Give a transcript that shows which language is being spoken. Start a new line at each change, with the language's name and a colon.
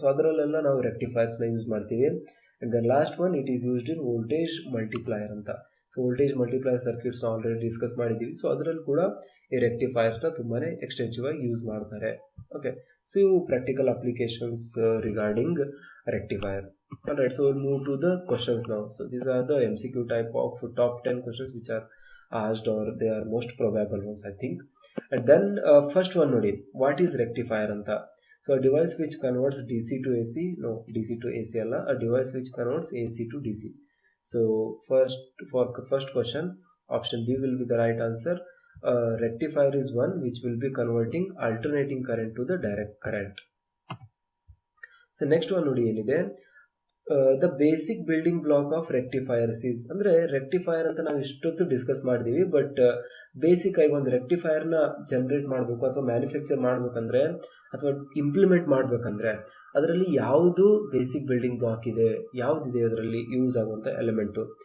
Kannada: So ಅದರಲ್ಲೆಲ್ಲ ನಾವು ರೆಕ್ಟಿಫೈರ್ಸ್ನ use ಮಾಡ್ತೀವಿ.
English: And the last one, it is used in voltage multiplier ಅಂತ.
Kannada: So voltage multiplier ಸರ್ಕ್ಯೂಟ್ಸ್ನ already discuss ಮಾಡಿದ್ದೀವಿ. So ಅದರಲ್ಲಿ ಕೂಡ ಈ ರೆಕ್ಟಿಫೈರ್ಸ್ನ ತುಂಬಾ ಎಕ್ಸ್ಟೆನ್ಸಿವ್ ಆಗಿ ಯೂಸ್ ಮಾಡ್ತಾರೆ.
English: Okay, so ಇವು practical applications regarding rectifier. Alright, so we'll move to the questions now. So these are the MCQ type of top 10 questions which are asked, or they are most probable ones, I think. And then first one
Kannada: nodi,
English: what is rectifier
Kannada: anta?
English: So a device which converts DC to AC, no, DC to AC
Kannada: alla,
English: a device which converts AC to DC. So for first question, option B will be the right answer. Rectifier is one which will be converting alternating current to the direct current. So next one
Kannada: ನೋಡಿ ಏನಿದೆ,
English: the basic building block of rectifiers is,
Kannada: ಅಂದರೆ rectifier ಅಂತ ನಾವು ಇಷ್ಟೊತ್ತು discuss ಮಾಡಿದ್ದೀವಿ. But basic ಆಗಿ ಒಂದು ರೆಕ್ಟಿಫೈರ್ನ generate ಮಾಡಬೇಕು ಅಥವಾ ಮ್ಯಾನುಫ್ಯಾಕ್ಚರ್ ಮಾಡಬೇಕಂದ್ರೆ ಅಥವಾ ಇಂಪ್ಲಿಮೆಂಟ್ ಮಾಡಬೇಕಂದ್ರೆ ಅದರಲ್ಲಿ ಯಾವುದು ಬೇಸಿಕ್ ಬಿಲ್ಡಿಂಗ್ ಬ್ಲಾಕ್ ಇದೆ, ಯಾವುದಿದೆ ಅದರಲ್ಲಿ ಯೂಸ್ ಆಗುವಂಥ ಎಲಿಮೆಂಟು.